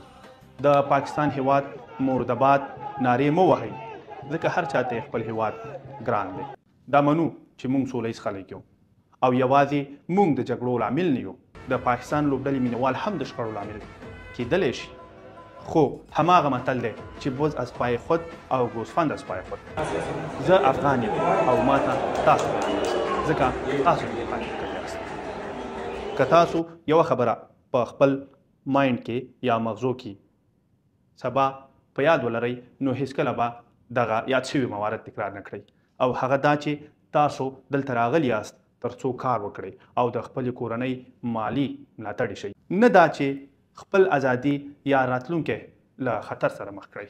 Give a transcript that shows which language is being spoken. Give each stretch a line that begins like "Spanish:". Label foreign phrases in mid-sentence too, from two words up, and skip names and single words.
Pashto: د پاکستان هیواد مردباد نارې مه وهئ، ځکه هر چاته خپل هیواد ګران دی. دا منو چې موږ سوله ییز خلک یو او یوازې موږ د جګړو لامل نه یو. د پاکستان لوبډلې مینوال هم د شخړو لامل کیدلی شي، خو هماغه متل دی چې
Persian: بز از پای خود او گوسفند از پای خود.
Pashto: زه افغان یم او ماته تاسو ځکه تاسو د افغان یاست. که تاسو یوه خبره په خپل مایند کې یا مغزو کې سبا په یاد ولرئ، نو هیڅکله به دغه یاد شوي موارد تکرار نه کړئ، او هغه دا چې تاسو دلته راغلي یاست تر څو کار وکړئ او د خپلې کورنۍ مالي ملاتړ شئ، نه دا چې خپل ازادي یا راتلونکی له خطر سره مخ کړئ.